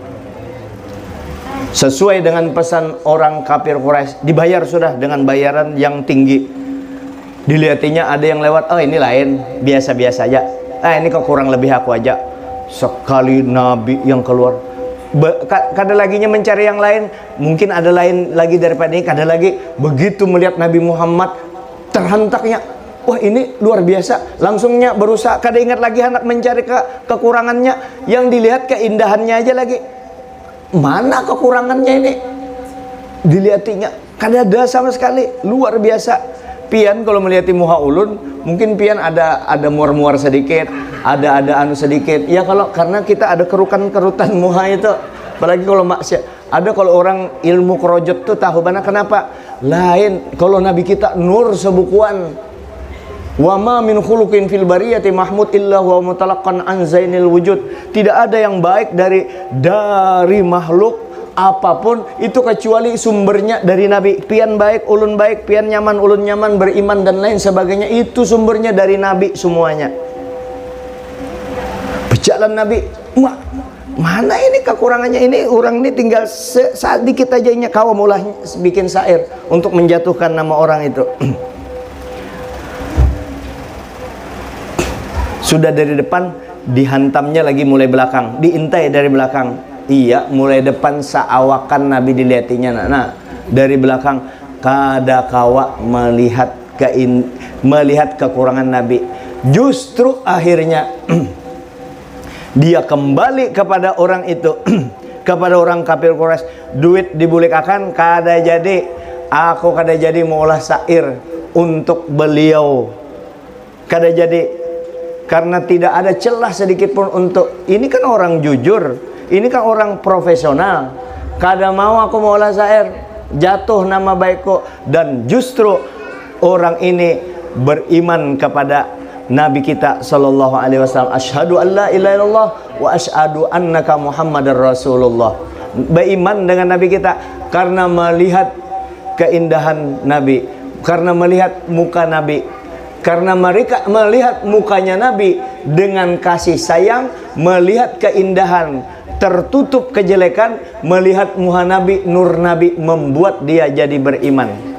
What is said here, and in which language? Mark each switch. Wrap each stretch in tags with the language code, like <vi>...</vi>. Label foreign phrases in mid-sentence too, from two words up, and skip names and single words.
<id>Sesuai dengan pesan orang kafir Quraisy, dibayar sudah dengan bayaran yang tinggi. Dilihatinya ada yang lewat, oh ini lain, biasa-biasa aja. Ini kok kurang lebih aku aja. Sekali Nabi yang keluar, kada laginya mencari yang lain. Mungkin ada lain lagi daripada ini, kada lagi. Begitu melihat Nabi Muhammad, terhentaknya, wah ini luar biasa. Langsungnya berusaha, kada ingat lagi hendak mencari kekurangannya. Yang dilihat keindahannya aja lagi. Mana kekurangannya ini? Dilihatnya Kadada sama sekali, luar biasa. Pian kalau melihat muha ulun, mungkin pian ada muar-muar sedikit, ada anu sedikit. Ya kalau karena kita ada kerutan-kerutan muha itu. Apalagi kalau maksiat. Ada kalau orang ilmu kerojot tuh tahu mana kenapa? Lain kalau Nabi kita nur sebukuan.</id> <ar>وما من خلق في البرية محمود إلا هو متلقى عن زين الوجود.</ar> <id>Tidak ada yang baik dari makhluk apapun itu kecuali sumbernya dari Nabi. Pian baik, ulun baik, pian nyaman, ulun nyaman, beriman dan lain sebagainya, itu sumbernya dari Nabi semuanya. Berjalan Nabi, mana ini kekurangannya ini, orang ini tinggal sedikit aja nya kau mulai bikin syair untuk menjatuhkan nama orang itu. Sudah dari depan dihantamnya lagi mulai belakang, diintai dari belakang. Iya, mulai depan seawakan Nabi diliatinya. Nah, dari belakang kada kawa melihat kekurangan Nabi. Justru akhirnya dia kembali kepada orang itu, kepada orang kafir Quraisy.</id> <bjn>Duit dibulikakan kada jadi, aku kada jadi mengolah syair untuk beliau. Kada jadi.</bjn> <id>Karena tidak ada celah sedikit pun untuk, ini kan orang jujur, ini kan orang profesional, kada mau aku mau olah syair, jatuh nama baikku. Dan justru orang ini beriman kepada Nabi kita</id> <ar>صلى الله عليه وسلم. أشهد أن لا إله إلا الله وأشهد أنك محمدا رسول الله.</ar> <id>Beriman dengan Nabi kita karena melihat keindahan Nabi, karena melihat muka Nabi. Karena mereka melihat mukanya Nabi dengan kasih sayang, melihat keindahan, tertutup kejelekan, melihat muka Nabi, nur Nabi membuat dia jadi beriman.</id>